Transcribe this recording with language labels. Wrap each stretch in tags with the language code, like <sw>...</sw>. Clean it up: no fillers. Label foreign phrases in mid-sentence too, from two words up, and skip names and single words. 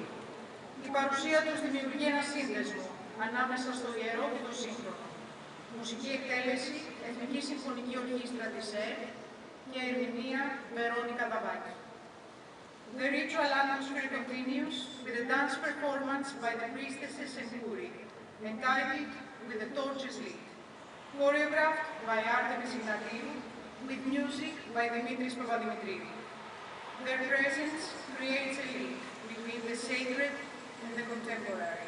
<el>Η παρουσία τους δημιουργεί ένα σύνδεσμο ανάμεσα στο ιερό και το σύγχρονο. Μουσική εκτέλεση Εθνική Συμφωνική Ορχήστρα της ΕΡ και ερμηνεία Βερόνικα Δαβάκη.</el> <en>The ritual atmosphere continues with a dance performance by the priestesses and Kuri, entitled With the Torches Lit, choreographed by Artemis Ignatiou, with music by Dimitris Papadimitriou. Their presence creates a link between the sacred and the contemporary.</en>